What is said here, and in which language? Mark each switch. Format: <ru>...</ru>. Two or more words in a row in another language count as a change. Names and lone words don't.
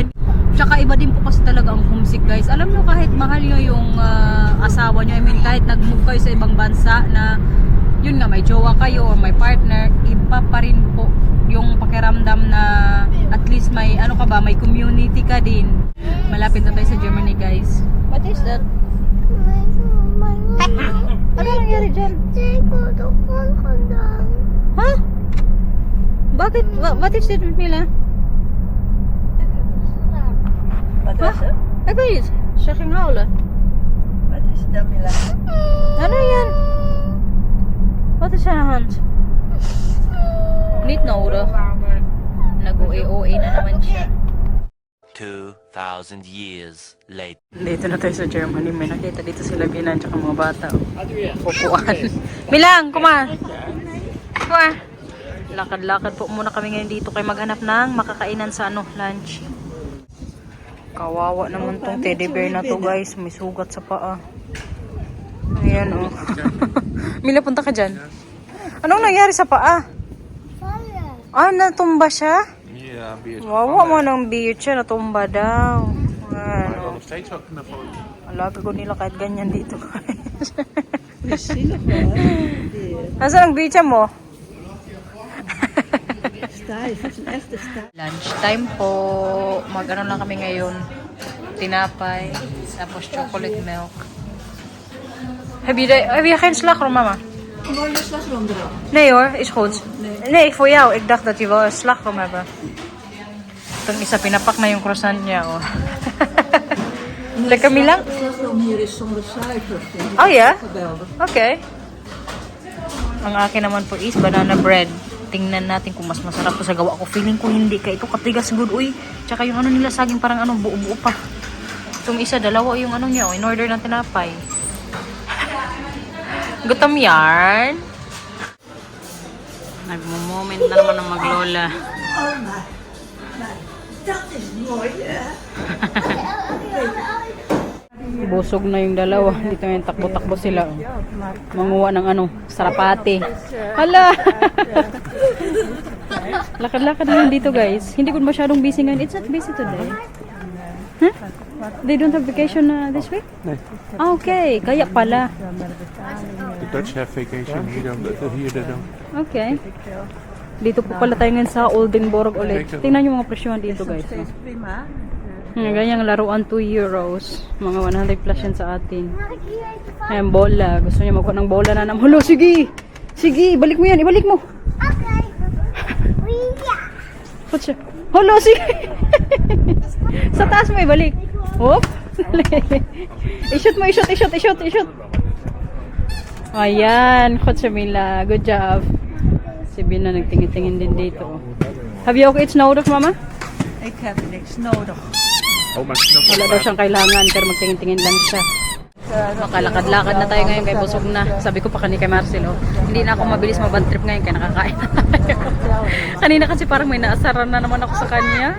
<tl>Tsaka iba din po kasi talaga ang homesick guys. Alam nyo, kahit mahal nyo yung asawa nyo, kahit nag-move kayo sa ibang bansa na yun nga, may jowa kayo or may partner, iba pa rin po yung pakiramdam na</tl> <en>at least</en> <tl>may may community ka din. Malapit na tayo sa Germany guys.</tl> <en>What is that?</en> <tl>Ano nangyari dyan? Ha? Bakit?</tl> <en>What is it, Mila?</en> <nl>Wat is er? Ik weet niet. Ze ging huilen. Wat is er dan, Mila?</nl> <tl>Ano yan?</tl> <nl>Wat is aan de hand? Niet nodig.</nl> <tl>Nag-OE na naman siya.</tl> <en>2,000 years later.</en> <tl>Dito na tayo sa Germany. May nakita dito sila Binan tsaka mga bata. Pupuan. Bilang, kuma. Kuma. Lakad-lakad po muna kami ngayon dito kay maghanap ng makakainan sa lunch. Kawawa naman tong</tl> <en>teddy bear</en> <tl>na to guys. May sugat sa paa. Ayan oh. Mila, punta ka dyan. Anong nangyari sa paa? Ah, natumba siya?</tl> <en>Yeah, beer.</en> <tl>Wawa mo ng beer siya. Natumba daw. Ano.</tl> <nl>Nog steeds ook knuffelen.</nl> <tl>Alaga ko nila kahit ganyan dito guys.</tl> <nl>Zielig hoor.</nl> <tl>Nasaan ang beer siya mo?</tl> <nl>Stijf, het is een echte stijf.</nl> <en>Lunch time</en> <tl>po. Mag-ano lang kami ngayon. Tinapay. Tapos chocolate milk.</tl> <nl>Heb je geen slagroom, mama? Wil je slagroom erop? Nee hoor, is goed. Nee, voor jou. Ik dacht dat je wel een slagroom hebben.</nl> <tl>Itong isa, pinapak na yung croissant niya, oh.</tl> <nl>Lekker, Mila? De slagroom hier is zonder suiker. Vind ik. Oh ja? Geweldig. Okay.</nl> <tl>Ang akin naman po is banana bread. Tingnan natin kung mas masarap to sa gawa ko. Feeling ko hindi. Kaya ito katigas good. Uy, tsaka yung ano nila saging parang ano, buo-buo pa. Itong isa, dalawa yung ano niya.</tl> <en>In order</en> <tl>ng tinapay. Gutom yarn. Nagmo-moment na naman ng maglola.</tl> <en>Oh my.</en> <nl>Dat is mooi hè.</nl> <tl>Busog na yung dalawa. Dito yung takbo-takbo sila. Manguha ng ano, sarapate. Hala! Lakad-lakad na yun dito guys. Hindi ko masyadong busy ngayon.</tl> <en>It's not busy today. Huh? They don't have vacation this week?</en> <nl>Nee.</nl> <tl>Ah, okay. Kaya pala.</tl> <en>The Dutch have vacation. Hier they don't. Okay.</en> <tl>Dito po pala tayo ngayon sa Oldenborg ulit. Tingnan yung mga presyohan dito guys.</tl> <nl>Steeds prima.</nl> <tl>Ganyang laruan 2 euros. Mga 100 plus yan sa atin. Ayan, bola. Gusto niya magkuha ng bola na naman. Hulo, sige! Sige, ibalik mo yan. Ibalik mo. Okay. Put siya. Hulo, sige! Sa taas mo ibalik. Whoop! I-shoot mo, i-shoot. Ayan, Coach Mila.</tl> <en>Good job.</en> <tl>Si Bina nagtingin-tingin din dito.</tl> <en>Have you</en> <nl>ook iets nodig, mama? Ik heb niks nodig. Oh, maar knuffelen.</nl> <tl>Wala daw siyang kailangan, pero magtingin-tingin lang siya. Makalakad-lakad na tayo ngayon kay busog na. Sabi ko pa kay Marcelo, hindi na ako mabilis mabad trip ngayon kaya nakakain na tayo. Kanina kasi parang may naasaran na naman ako sa kanya.</tl>